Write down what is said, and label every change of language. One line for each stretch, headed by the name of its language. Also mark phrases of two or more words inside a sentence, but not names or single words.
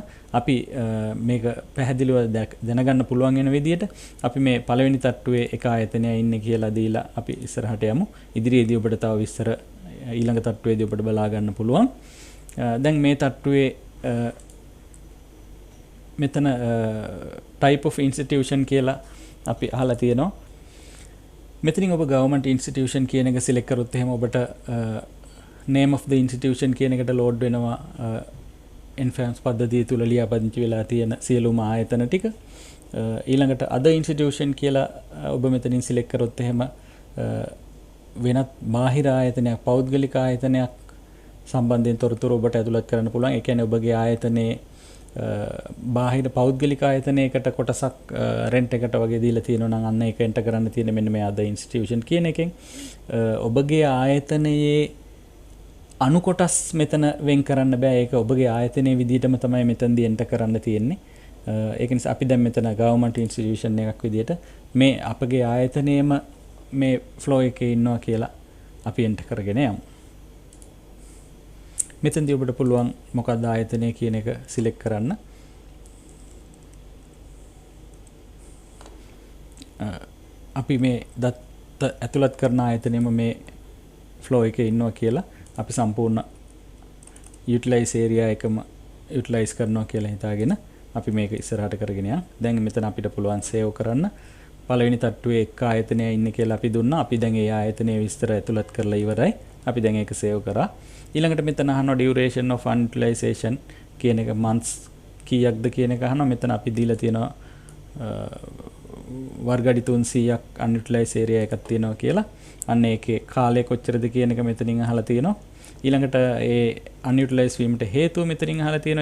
Sinhala: අපි මේක පැහැදිලිව දැනගන්න පුළුවන් වෙන විදිහට අපි මේ පළවෙනි තට්ටුවේ එක ආයතනයක් ඉන්නේ කියලා දීලා අපි ඉස්සරහට යමු. ඉදිරියේදී ඔබට තව විස්තර ඊළඟ තට්ටුවේදී ඔබට බලා ගන්න පුළුවන්. දැන් මේ තට්ටුවේ මෙතන
English: type of institution
Sinhala: කියලා අපි අහලා තියෙනවා. මෙතනින් ඔබ
English: government institution
Sinhala: කියන එක select කරොත් එහෙම ඔබට
English: name of the institution
Sinhala: කියන එකට load වෙනවා NFAMS පද්ධතිය තුල ලියාපදිංචි වෙලා තියෙන සියලුම ආයතන ටික. ඊළඟට
English: other institution
Sinhala: කියලා ඔබ මෙතනින් select කරොත් එහෙම වෙනත් බාහිර ආයතනයක් පෞද්ගලික ආයතනයක් සම්බන්ධයෙන් තොරතුරු ඔබට ඇතුළත් කරන්න පුළුවන්. ඒ කියන්නේ ඔබගේ ආයතනයේ බාහිර පෞද්ගලික ආයතනයකට කොටසක් රෙන්ට් එකට වගේ දීලා තියෙනවා නම් අන්න ඒක එන්ටර් කරන්න තියෙන මෙන්න මේ
English: other institution
Sinhala: කියන එකෙන් ඔබගේ ආයතනයේ අණු කොටස් මෙතන වෙන් කරන්න බෑ. ඒක ඔබගේ ආයතනයේ විදිහටම තමයි මෙතනදී එන්ටර් කරන්න තියෙන්නේ. ඒක නිසා අපි දැන් මෙතන
English: government institution
Sinhala: එකක් විදිහට මේ අපගේ ආයතනයේම මේ flow එකේ ඉන්නවා කියලා අපි එන්ටර් කරගෙන යමු. මෙතනදී ඔබට පුළුවන් මොකක්ද ආයතනය කියන එක සිලෙක්ට් කරන්න. අපි මේ දත්ත ඇතුළත් කරන ආයතනයේම මේ flow එකේ ඉන්නවා කියලා අපි සම්පූර්ණ
English: utilize area
Sinhala: එකම utilize කරනවා කියලා හිතාගෙන අපි මේක ඉස්සරහට කරගෙන යනවා. දැන් මෙතන අපිට පුළුවන් save කරන්න. පළවෙනි තට්ටුවේ එක ආයතනයක් ඉන්නේ කියලා අපි දුන්නා. අපි දැන් ඒ ආයතනයේ විස්තර ඇතුළත් කරලා ඉවරයි. අපි දැන් ඒක save කරා. ඊළඟට මෙතන අහනවා
English: duration of utilization
Sinhala: කියන එක months කීයක්ද කියන එක අහනවා. මෙතන අපි දීලා තියෙනවා වර්ගඩි 300ක්
English: unutilized area
Sinhala: එකක් තියෙනවා කියලා. අන්න ඒකේ කාලය කොච්චරද කියන එක මෙතනින් අහලා තියෙනවා. ඊළඟට ඒ unutilized වීමට හේතුව මෙතනින් අහලා තියෙනවා.